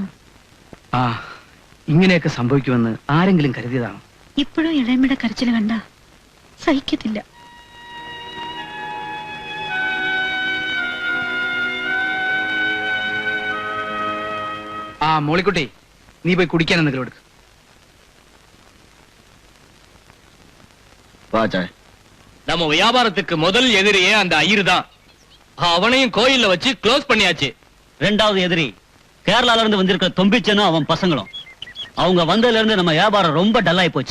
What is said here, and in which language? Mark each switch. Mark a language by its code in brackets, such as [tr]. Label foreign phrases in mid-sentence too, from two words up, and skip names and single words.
[ml] ആ, ഇങ്ങനെയൊക്കെ സംഭവിക്കുമെന്ന് ആരെങ്കിലും കരുതിയതാണ്? ഇപ്പോഴും ഇളയമ്മയുടെ കരച്ചിൽ കണ്ട സഹിക്കത്തില്ല. ആ മോളിക്കുട്ടി, നീ പോയി കുടിക്കാൻ എന്തെങ്കിലും എടുക്ക്. [ta] நம்ம வியாபாரத்துக்கு முதல் எதிரியே அந்த ஐயர் தான். அவனையும் கோயில்ல வச்சு க்ளோஸ் பண்ணியாச்சு. 2வது எதிரி கேரளால இருந்து வந்திருக்கிற தொம்பிச்சனும் அவன் பசங்களும். அவங்க வந்ததுல இருந்து நம்ம வியாபாரம் ரொம்ப டல்லாயி போச்சு.